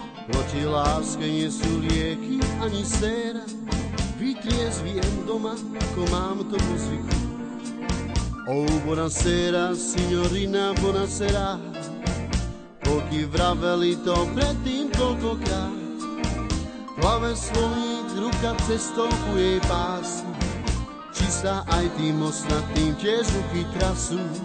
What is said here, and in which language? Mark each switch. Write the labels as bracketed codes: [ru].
[sk] Proti láske nie sú lieky ani séra. Vytriezviem doma, ako mám to po zvyku. [it] Oh, buonasera, signorina, buonasera. [sk] Koľky vraveli to predtým koľkokrát. V hlave slovník, ruka cestou ku jej pásu. Či sa aj tým ostatným tiež ruky trasú.